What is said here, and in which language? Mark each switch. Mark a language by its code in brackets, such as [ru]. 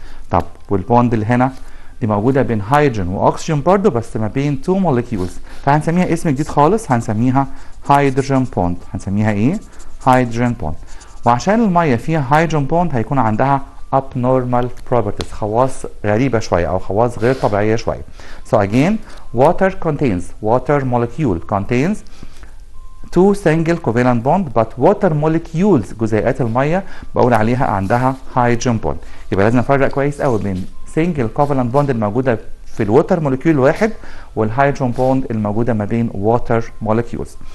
[ar] طب والبوند اللي هنا دي موجوده بين هيدروجين واكسجين برضه بس ما بين 2 مولكيولز، فهنسميها اسم جديد خالص، هنسميها هيدروجين بوند. هنسميها ايه؟ هيدروجين بوند. وعشان الميه فيها هيدروجين بوند هيكون عندها abnormal properties، خواص غريبه شويه او خواص غير طبيعيه شويه. [en] So again water molecule contains 2 single covalent bond but water molecules [ar] جزيئات الميه بقول عليها عندها هيدروجين بوند. يبقى لازم نفرق كويس قوي بين single covalent bond الموجوده في الووتر مولكيول الواحد والهيدروجين بوند الموجوده ما بين water molecules.